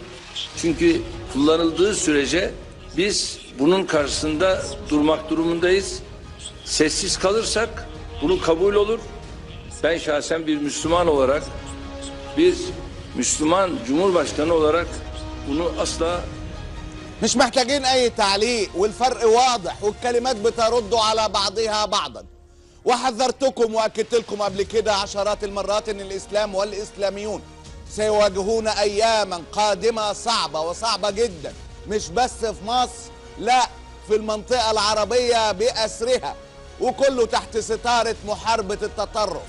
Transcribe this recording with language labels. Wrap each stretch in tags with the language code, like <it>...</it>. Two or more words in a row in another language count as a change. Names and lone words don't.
<tr>Çünkü kullanıldığı sürece biz bunun karşısında durmak durumundayız. Sessiz kalırsak bunu kabul olur. Ben şahsen bir Müslüman olarak, bir Müslüman Cumhurbaşkanı olarak bunu asla.</tr> <ar>مش محتاجين أي تعليق، والفرق واضح والكلمات بترد على بعضها بعضا. وحذرتكم وأكدت لكم قبل كده عشرات المرات إن الإسلام والإسلاميون سيواجهون أياما قادمة صعبة وصعبة جدا، مش بس في مصر، لا، في المنطقة العربية بأسرها، وكله تحت ستارة محاربة التطرف.</ar>